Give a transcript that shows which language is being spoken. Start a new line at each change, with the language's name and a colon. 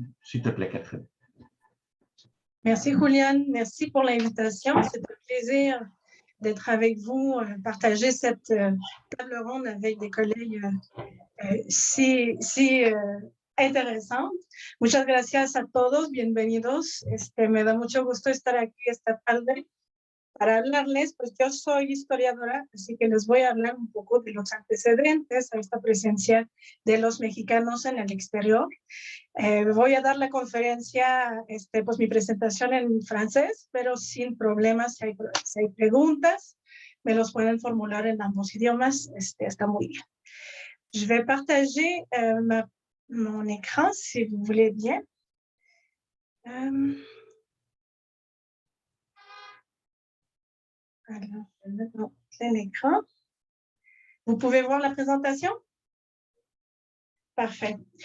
French: S'il te plaît, Catherine. Merci, Julian. Merci pour l'invitation. C'est un plaisir d'être avec vous, partager cette table ronde avec des collègues si interesantes.
Spanish: Muchas gracias a todos. Bienvenidos. Me da mucho gusto estar aquí esta tarde para hablarles, pues yo soy historiadora, así que les voy a hablar un poco de los antecedentes a esta presencia de los mexicanos en el exterior. Voy a dar la conferencia, pues mi presentación en francés, pero sin problemas, si hay preguntas, me los pueden formular en ambos idiomas, está muy bien.
French: Je vais partager mon écran, si vous voulez bien. Alors, je vais mettre mon plein écran. Vous pouvez voir la présentation? Parfait.